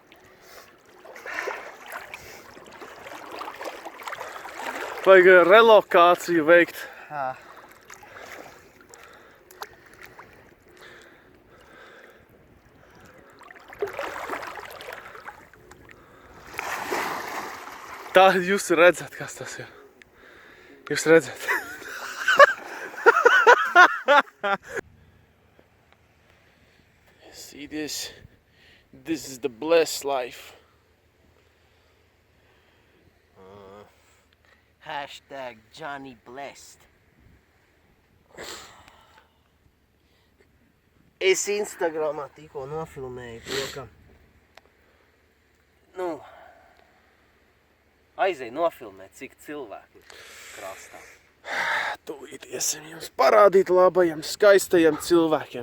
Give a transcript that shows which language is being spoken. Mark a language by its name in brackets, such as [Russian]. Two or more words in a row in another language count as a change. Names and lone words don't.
[Latvian] Vajag relokāciju veikt. Tā jūs redzat, kas tas ir. Jūs redzat. [English] See this? This is the blessed life. Hashtag Johnny Blessed. [Latvian] Es Instagramā tikko nofilmēju to, ka... Aizej nofilmēt, cik cilvēki ir krastā. Tūlīt iesim jums parādīt labajiem, skaistajiem cilvēkiem.